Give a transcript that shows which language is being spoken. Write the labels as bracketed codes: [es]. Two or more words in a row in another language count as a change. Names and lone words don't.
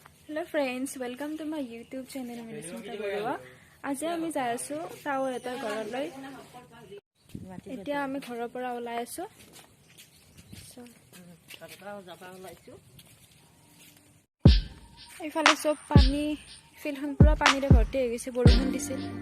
[en] Hello friends, welcome to my YouTube channel. Minismita Borua. [as] আজি আমি যাই আছো টাৱৰ এটা ঘৰলৈ। এতিয়া আমি ঘৰৰ পৰা ওলাই আছো। এইফালে সব পানী, ফিল্ডখন পুৰা পানীৰে ভৰ্তি হৈ গৈছে, বৰষুণ দিছিল।